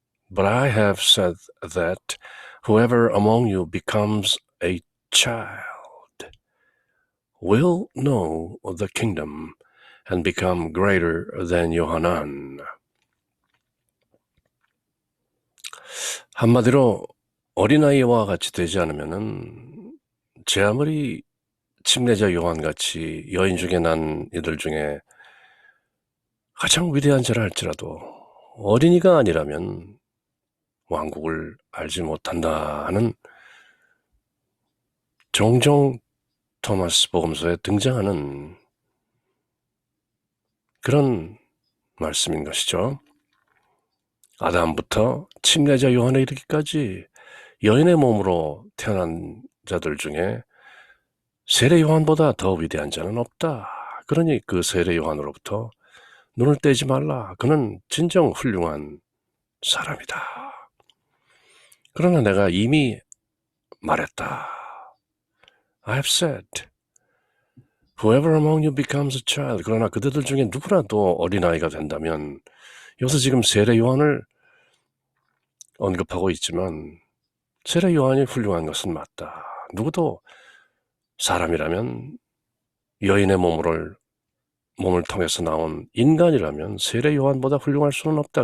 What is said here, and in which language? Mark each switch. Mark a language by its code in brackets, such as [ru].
[en] But I have said that whoever among you becomes a child will know the kingdom and become greater than Yohanan. [ko] 한마디로 어린아이와 같이 되지 않으면은 제 아무리 침례자 요한같이 여인 중에 난 이들 중에 가장 위대한 자라 할지라도 어린이가 아니라면 왕국을 알지 못한다 하는 종종 토마스 복음서에 등장하는 그런 말씀인 것이죠. 아담부터 침례자 요한에 이르기까지 여인의 몸으로 태어난 자들 중에 세례 요한보다 더 위대한 자는 없다. 그러니 그 세례 요한으로부터 눈을 떼지 말라. 그는 진정 훌륭한 사람이다. 그러나 내가 이미 말했다. [en] I have said, whoever among you becomes a child. [ko] 그러나 그들들 중에 누구라도 어린아이가 된다면 여기서 지금 세례 요한을 언급하고 있지만 세례 요한이 훌륭한 것은 맞다. 누구도 사람이라면 여인의 몸을 통해서 나온 인간이라면 세례 요한보다 훌륭할 수는 없다.